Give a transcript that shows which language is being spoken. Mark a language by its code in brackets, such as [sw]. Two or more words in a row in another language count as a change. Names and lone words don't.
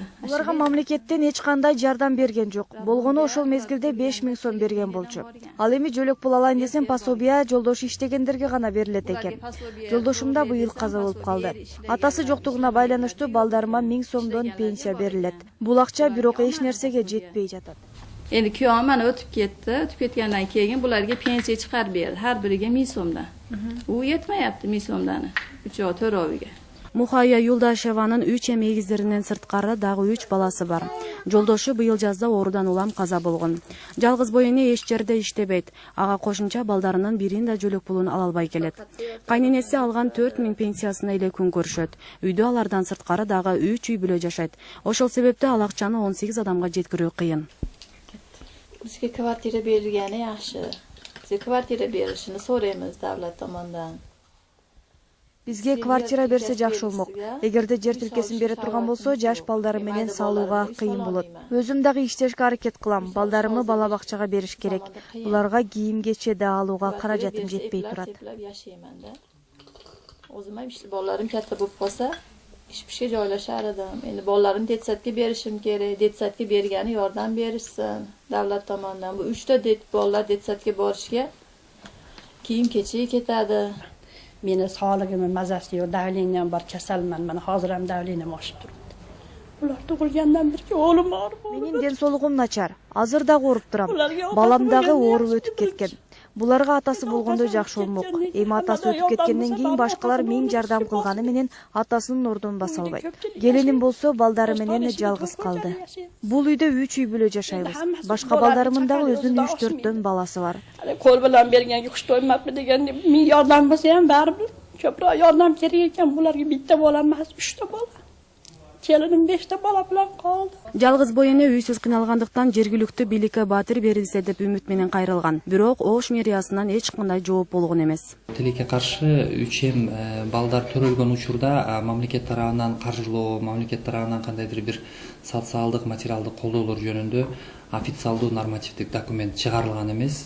[ky] Оларға мамлекеттен эч кандай жардам берген жок. Болгону ошол мезгилде 5000 сом берген болчу. Ал эми жөлөк пул алайын десем, пособия жолдошу иштегендерге гана берилет экен. Жолдошум да быйыл каза болуп калды. Атасы жоктугуна байланыштуу балдарыма 1000 сомдон пенсия берилет. Бул акча бирок эч нерсеге жетпей жатат. [uz] Endi kuyovim mana o'tib ketdi. O'tib ketgandan keyin bularga pensiya chiqarib berdi. Har biriga 1000 so'mdan. U yetmayapti 1000 so'mdan. 3 oy to'roviga. [ky] Мухая Юлдашеванын 3 эгиздеринен сырткары дагы 3 баласы бар. Жолдошу быйыл жазда оорудан улам каза болгон. Жалгыз бой эне эч жерде иштебейт. Ага кошумча балдарынын бирин да жөлөк пулун ала албай келет. Кайненеси алган 4000 пенсиясына эле күн көрүшөт. Үйдө алардан сырткары дагы 3 үй бүлө жашайт. Ошол себептен ал акчаны 18 адамга жеткирүү кыйын. [uz] Bizga kvartira berilgani yaxshi. Bizga kvartira berishini so'raymiz davlat tomonidan. [ky] Бизге квартира берсе жакшы болмок. Эгерде жер тилкесин бере турган болсо, жаш балдары менен салууга кыйын болот. Өзүм дагы иштешке аракет кылам. Балдарымы бала бакчага бериш керек. Буларга кийим кече да алууга каражатым жетпей турат. [uz] O'zim ham bolalarim katta bo'lib qolsa, ishga joylashar edim. Endi bolalarim detsadga berishim kerak. Detsadga bergani yordam berishsin davlat tomonidan. Bu 3 ta bolalar detsadga borishga kiyim kechik ketadi. Meni sog'ligimni mazasi yo'q, davleniyam bor, kasalman. Mana hozir ham davleniyam oshib turibdi. Ular tug'ilgandan beri o'lim bor. [ky] Менин ден соолугум начар. Азыр дагы ооруп турам. Балам дагы ооруп өтүп кеткен. Буларга атасы болгондо жакшы болмок. Эми атасы өтүп кеткенден кийин башкалар мен жардам кылганы менен атасынын ордун баса албайт. Келиним болсо балдары менен жалгыз калды. Бул үйдө 3 үй бүлө жашайбыз. Башка балдарымын дагы өзүнүн 3-4төн баласы бар. [uz] Kol bilan berganga kuch to'ymabdi deganda, men yordam bo'lsa ham baribir ko'proq yordam kerak ekan. Bularga bitta bola emas, 3 ta bola. Kelinim 5 ta bola bilan qoldi. [ky] Жалгыз боене үйсүз кыйналгандыктан жергиликтүү бийликке батир берилсе деп үмүт менен кайрылган. Бирок Ош мэриясынан эч кандай жооп болгон эмес. Тилекке каршы 3 балдар төрөлгөн учурда мамлекет тарабынан каржылоо, мамлекет тарабынан кандайдыр бир социалдык, материалдык колдоолор жөнүндө официалдуу нормативдик документ чыгарылган эмес.